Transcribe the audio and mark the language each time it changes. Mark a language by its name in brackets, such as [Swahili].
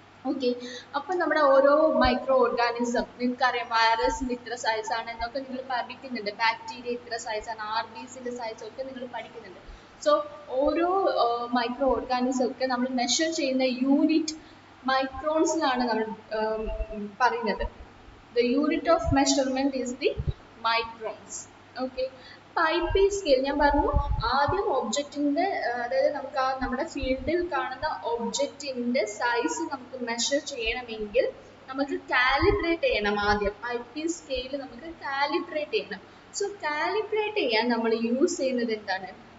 [Malayalam] Okay, അപ്പം നമ്മുടെ ഓരോ മൈക്രോ ഓർഗാനിസം, നിങ്ങൾക്കറിയാം വൈറസിന്റെ ഇത്ര സൈസ് ആണ് എന്നൊക്കെ നിങ്ങൾ പഠിക്കുന്നുണ്ട്, ബാക്ടീരിയ ഇത്ര സൈസ് ആണ്, RBCന്റെ സൈസ് ഒക്കെ നിങ്ങൾ പഠിക്കുന്നുണ്ട്. സോ ഓരോ മൈക്രോ ഓർഗാനിസം ഒക്കെ നമ്മൾ മെഷർ ചെയ്യുന്ന യൂണിറ്റ് മൈക്രോൺസിലാണ് നമ്മൾ പറയുന്നത്. [English] The unit of measurement is the microns. [Malayalam] Okay, I P scale ഞാൻ പറഞ്ഞു, ആദ്യം ഒബ്ജക്റ്റിന്റെ അതായത് നമുക്ക് ആ നമ്മുടെ ഫീൽഡിൽ കാണുന്ന ഒബ്ജക്റ്റിന്റെ സൈസ് നമുക്ക് മെഷർ ചെയ്യണമെങ്കിൽ നമുക്ക് കാലിബ്രേറ്റ് ചെയ്യണം. ആദ്യം ഐ പി സ്കെയിൽ നമുക്ക് കാലിബ്രേറ്റ് ചെയ്യണം. സോ കാലിബ്രേറ്റ് ചെയ്യാൻ നമ്മൾ യൂസ് ചെയ്യുന്നത് എന്താണ്?